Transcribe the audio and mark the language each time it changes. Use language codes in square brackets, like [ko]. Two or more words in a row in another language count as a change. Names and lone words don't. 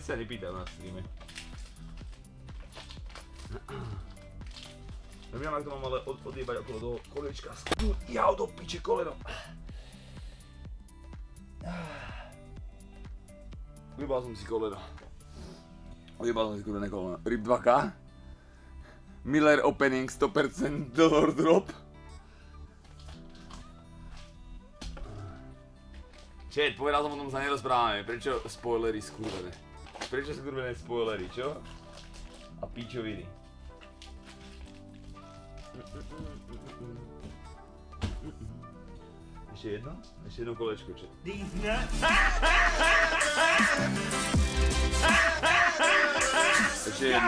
[sk] Takéto veci sa nepýtaj na streame. Neviem, ak to mám ale odjebať okolo toho kolečka. Jau, do piče koleno. Ujebal som si koleno. Ujebal som si kurvené koleno. [en] Rip 2K. Miller opening 100% dollar drop. [sk] Chat, povedal som o tom sa nerozprávame. Prečo spoilery skurvené? Prečo skurvené spoilery, čo? A pičoviny. Ešte jedno? Ešte jedno kolečko, čo? Ešte jedno.